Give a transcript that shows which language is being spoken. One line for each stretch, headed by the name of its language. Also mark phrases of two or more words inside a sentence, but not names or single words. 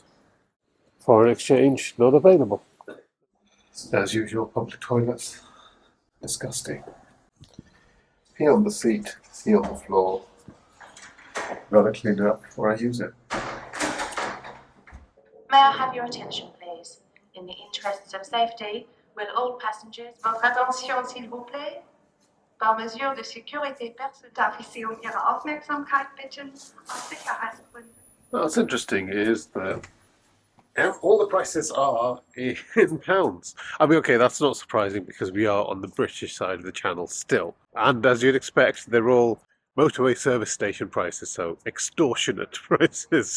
English: Foreign exchange not available. As usual, public toilets. Disgusting. Pee on the seat, pee on the floor. Rather clean it up before I use it. May I have your attention, please? In the interests of safety, will all passengers...
French: Votre attention, s'il vous plaît. Par mesure de sécurité personnelle.
German: Darf ich Sie um Ihre Aufmerksamkeit bitten? Aus Sicherheitsgründen.
English: What's interesting is that all the prices are in pounds. I mean, okay, that's not surprising because we are on the British side of the channel still. And as you'd expect, they're all motorway service station prices, so extortionate prices.